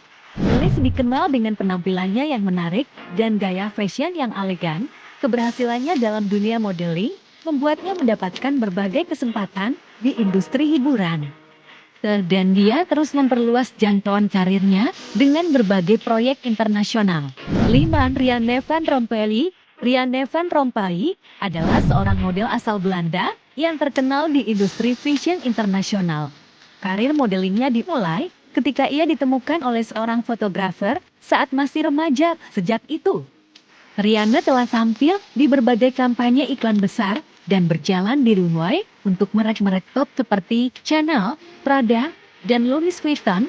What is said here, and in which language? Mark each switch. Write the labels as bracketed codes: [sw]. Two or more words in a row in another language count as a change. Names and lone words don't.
[id] Felice dikenal dengan penampilannya yang menarik dan gaya fashion yang elegan. Keberhasilannya dalam dunia modeling membuatnya mendapatkan berbagai kesempatan di industri hiburan. Dan dia terus memperluas jangkauan karirnya dengan berbagai proyek internasional. 5. Rianne van Rompuy. Rianne van Rompuy adalah seorang model asal Belanda yang terkenal di industri fashion internasional. Karir modelingnya dimulai ketika ia ditemukan oleh seorang fotografer saat masih remaja. Sejak itu, Rianne telah tampil di berbagai kampanye iklan besar dan berjalan di runway untuk merek-merek top seperti Chanel, Prada, dan Louis Vuitton.